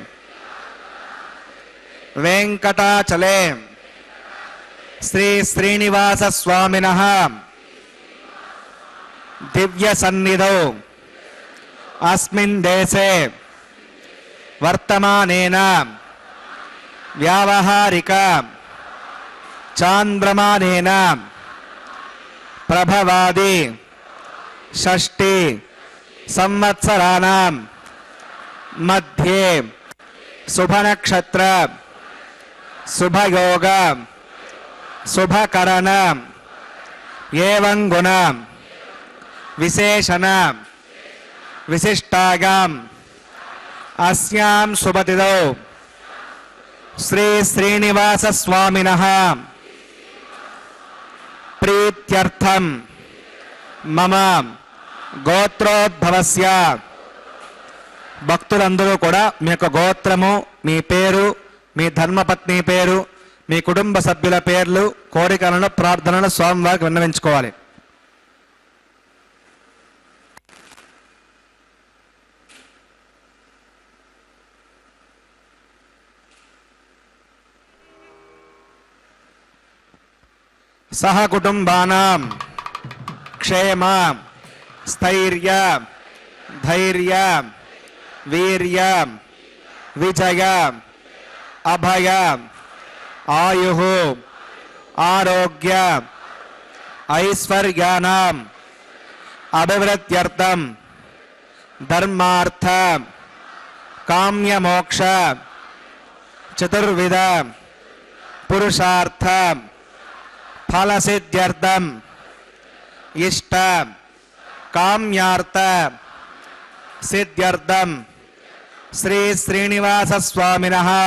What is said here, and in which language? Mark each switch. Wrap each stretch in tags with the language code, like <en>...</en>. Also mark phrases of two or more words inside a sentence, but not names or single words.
<sa>వెంకటాచలే శ్రీ శ్రీనివాస స్వామినః దివ్య సన్నిధౌ అస్మిన్ దేశే వర్తమానేన వ్యావహారిక చాంద్రమానేన ప్రభవాది షష్ఠి సంవత్సరాణం मध्ये शुभ नक्षत्र शुभ योग शुभ करण एवं गुण विशेषण विशिष्टायाम् अस्यां शुभतिथौ श्री श्रीनिवास स्वामिनः प्रीत्यर्थम मम గోత్రోద్భవస్య</sa> <te>భక్తులందరూ కూడా మీ యొక్క గోత్రము మీ పేరు మీ ధర్మపత్ని పేరు మీ కుటుంబ సభ్యుల పేర్లు కోరికలను ప్రార్థనలు స్వామివారికి విన్నవించుకోవాలి.</te> <sa>సహ కుటుంబానాం क्षेम स्थैर्य धैर्य वीर्य विजय अभय आयुः आरोग्य ऐश्वर्याणाम् अभिवृद्ध्यर्थं धर्मार्थ काम्य मोक्ष चतुर्विध पुरुषार्थ फलसिद्ध्यर्थं इष्ट काम्यार्थ सिद्ध्यर्थम श्री श्रीनिवास स्वामिनः</sa>